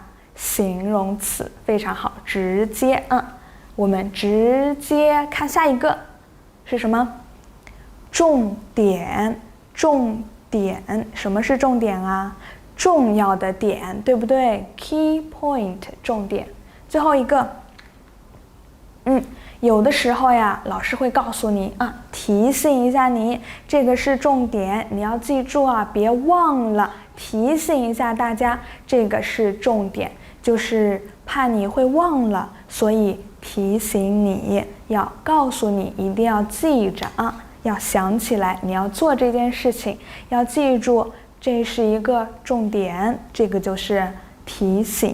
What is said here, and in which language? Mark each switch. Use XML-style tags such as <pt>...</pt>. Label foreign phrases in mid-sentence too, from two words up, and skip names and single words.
<zh>形容詞，非常好，直接。我們直接看下一個是什麼？重點。重點，什麼是重點啊？重要的點，对不對？</zh> <en>Key point，</en> <zh>重點。最後一個， 有的時候呀，老師會告訴你啊，提醒一下你，這個是重點，你要記住啊，別忘了。提醒一下大家，這個是重點，就是怕你會忘了，所以提醒你，要告訴你，一定要記着啊，要想起來你要做這件事情，要記住這是一個重點，這個就是提醒。</zh>